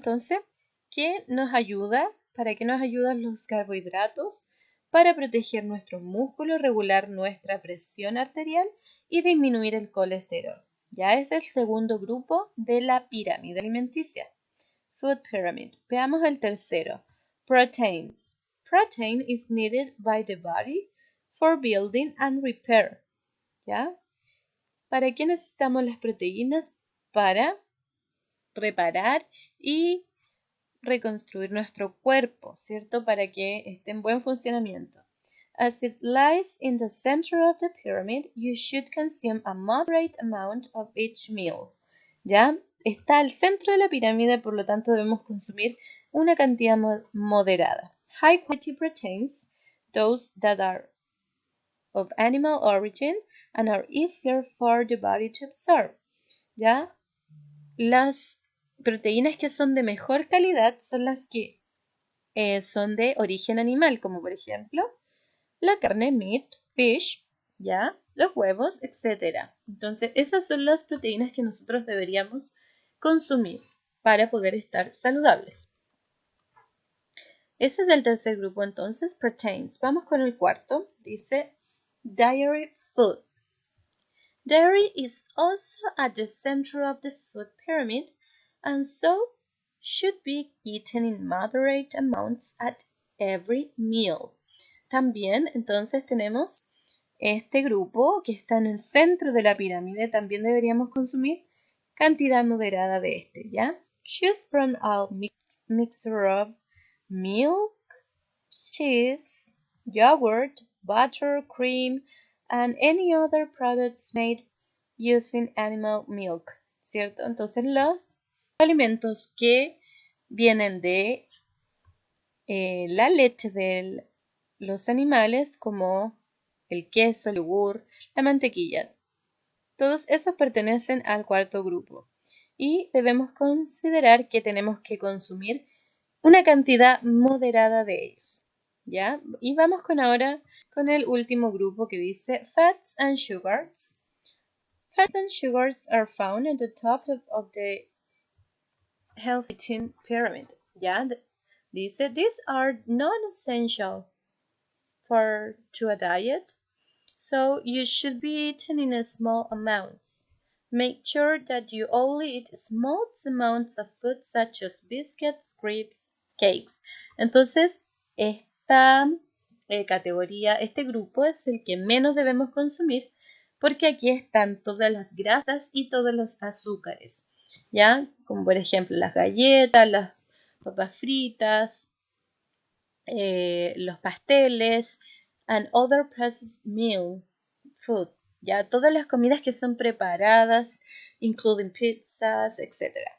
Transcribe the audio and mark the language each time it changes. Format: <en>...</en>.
<es>Entonces, ¿qué nos ayuda? ¿Para qué nos ayudan los carbohidratos? Para proteger nuestros músculos, regular nuestra presión arterial y disminuir el colesterol. Ya es el segundo grupo de la pirámide alimenticia. Food pyramid. Veamos el tercero. Proteins.</es> <en>Protein is needed by the body for building and repair.</en> <es>¿Ya? ¿Para qué necesitamos las proteínas? Para reparar y reconstruir nuestro cuerpo, ¿cierto? Para que esté en buen funcionamiento.</es> <en>As it lies in the center of the pyramid, you should consume a moderate amount of each meal.</en> <es>¿Ya? Está al centro de la pirámide, por lo tanto debemos consumir una cantidad moderada.</es> <en>High quality proteins, those that are of animal origin and are easier for the body to absorb.</en> <es>¿Ya? Las proteínas que son de mejor calidad son las que son de origen animal, como por ejemplo la carne,</es> <en>meat, fish,</en> <es>¿ya? Los huevos, etc. Entonces, esas son las proteínas que nosotros deberíamos consumir para poder estar saludables. Ese es el tercer grupo, entonces, proteins. Vamos con el cuarto. Dice dairy food.</es> <en>Dairy is also at the center of the food pyramid and so should be eaten in moderate amounts at every meal.</en> <es>También, entonces, tenemos este grupo que está en el centro de la pirámide. También deberíamos consumir cantidad moderada de este, ¿ya?</es> <en>Choose from a mixture of milk, cheese, yogurt, butter, cream, and any other products made using animal milk,</en> <es>¿cierto? Entonces los alimentos que vienen de la leche de los animales, como el queso, el yogur, la mantequilla, todos esos pertenecen al cuarto grupo y debemos considerar que tenemos que consumir una cantidad moderada de ellos, ¿ya? Y vamos ahora con el último grupo que dice fats and sugars.</es> <en>Fats and sugars are found at the top of the healthy eating pyramid,</en> <es>¿ya?</es> <en>Dice, these are non-essential to a diet, so you should be eating in small amounts. Make sure that you only eat small amounts of food such as biscuits, crepes, cakes.</en> <es>Entonces, esta categoría, este grupo es el que menos debemos consumir porque aquí están todas las grasas y todos los azúcares, ¿ya? Como por ejemplo las galletas, las papas fritas, los pasteles,</es> <en>and other processed meal food,</en> <es>ya todas las comidas que son preparadas,</es> <en>including pizzas, etc.</en>